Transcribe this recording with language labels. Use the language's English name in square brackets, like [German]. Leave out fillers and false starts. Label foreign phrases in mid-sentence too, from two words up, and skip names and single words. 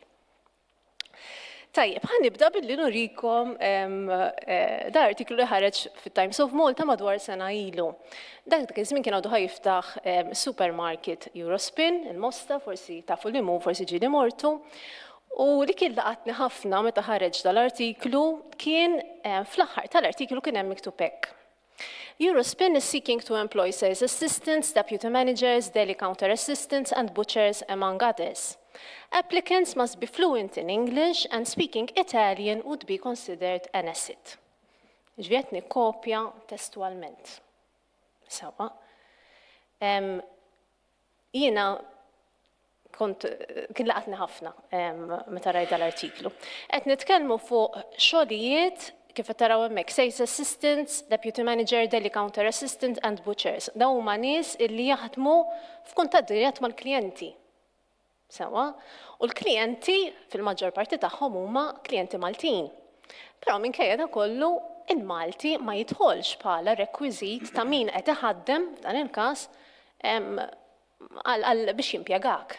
[Maltese] Tajjeb, ħanibda billi nurikom da artiklu li ħareġ fit-Times of Malta madwar sena ilu. Dak iż-żmien kien għadu ħajiftaħ supermarket Eurospin, il-Mosta, forsi tafu li mu, forsi ġieli mortu. U li kien laqatni ħafna meta ħareġ dal-artiklu kien fl-aħħar tal-artiklu kien hemm miktub hekk. [English] Eurospin is seeking to employ sales assistants, deputy managers, deli counter assistants and butchers among others. Applicants must be fluent in English and speaking Italian would be considered an asset. [Maltese] Ġviet nikkopja testualment. Sawa. Jiena kien laqatni ħafna meta rajt l-artiklu. Qed nitkellmu fuq xogħlijiet kif qed taraw hemmhekk [English] sales assistants, deputy manager, deli counter assistant and butchers. [Maltese] Dawn huma nies illi jaħdmu f'kuntatt dirett mal-klijenti. Sewa, u l-klijenti fil-maġġor parti tagħhom huma klijenti Maltin. Però minkejja da kollu il-Malti ma jidħolx bħala rekwiżit ta' min qed iħaddem f'dan il-każ biex jimpjegak.